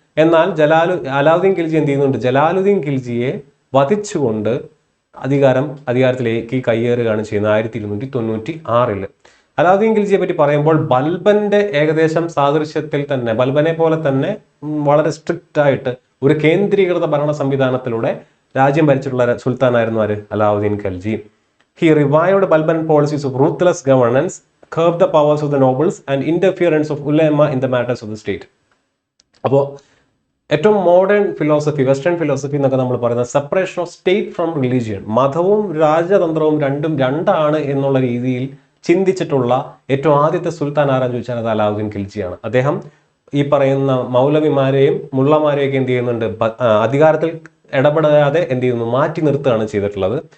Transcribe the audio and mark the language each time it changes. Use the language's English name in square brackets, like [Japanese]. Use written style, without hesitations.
[Malayalam] എന്നാൽ അലാവുദ്ദീൻ ഖിൽജി എന്ത് ചെയ്യുന്നുണ്ട്, ജലാലുദ്ദീൻ ഖിൽജിയെ വധിച്ചുകൊണ്ട് അധികാരത്തിലേക്ക് കയ്യേറുകയാണ് ചെയ്യുന്നത് 1296. അലാവുദ്ദീൻ ഖിൽജിയെ പറ്റി പറയുമ്പോൾ ബൽബന്റെ ഏകദേശം സാദൃശ്യത്തിൽ തന്നെ, ബൽബനെ പോലെ തന്നെ വളരെ സ്ട്രിക്റ്റ് ആയിട്ട് ഒരു കേന്ദ്രീകൃത ഭരണ സംവിധാനത്തിലൂടെ രാജ്യം ഭരിച്ചിട്ടുള്ള സുൽത്താനായിരുന്നു ആര്? Alauddin Khalji. [English] He revived Balban policies of ruthless governance, curbed the powers of the nobles and interference of ulema in the matters of the state. [Malayalam] അപ്പോൾ ഏറ്റവും മോഡേൺ ഫിലോസഫി, വെസ്റ്റേൺ ഫിലോസഫി എന്നൊക്കെ നമ്മൾ പറയുന്നത് [English] separation of state from religion, [Malayalam] മതവും രാജതന്ത്രവും രണ്ടാണ് എന്നുള്ള രീതിയിൽ ചിന്തിച്ചിട്ടുള്ള ഏറ്റവും ആദ്യത്തെ സുൽത്താൻ ആരാന്ന് ചോദിച്ചാൽ അത് അലാവുദ്ദീൻ ഖിൽജിയാണ്. അദ്ദേഹം ഈ പറയുന്ന മൗലവിമാരെയും മുള്ളമാരെയൊക്കെ എന്ത് ചെയ്യുന്നുണ്ട്, അധികാരത്തിൽ ഇടപെടാതെ എന്ത് ചെയ്യുന്നു, മാറ്റി നിർത്തുകയാണ് ചെയ്തിട്ടുള്ളത്.